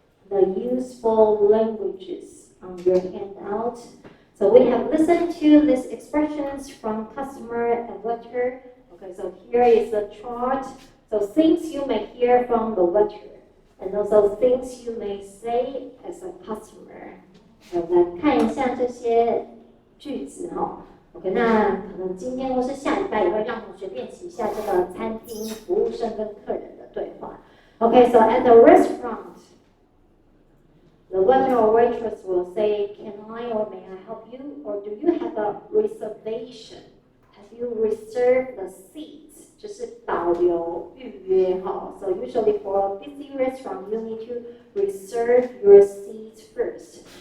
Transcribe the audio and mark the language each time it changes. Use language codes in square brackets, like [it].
[en] the useful languages on your handout. So we have listened to these expressions from customer and letter. Okay, so here is a chart. So things you may hear from the letter, and also things you may say as a customer. [zh] 我们来看一下这些句子哈。 OK， 那可能今天或是下礼拜也会让同学练习一下这个餐厅服务生跟客人的对话。 [en] Okay, so at the restaurant, the waiter or waitress will say, "Can I or may I help you? Or do you have a reservation? Have you reserved the seats?" [zh] 就是保留预约哈。 [en] So usually for a busy restaurant, you need to reserve your seats first.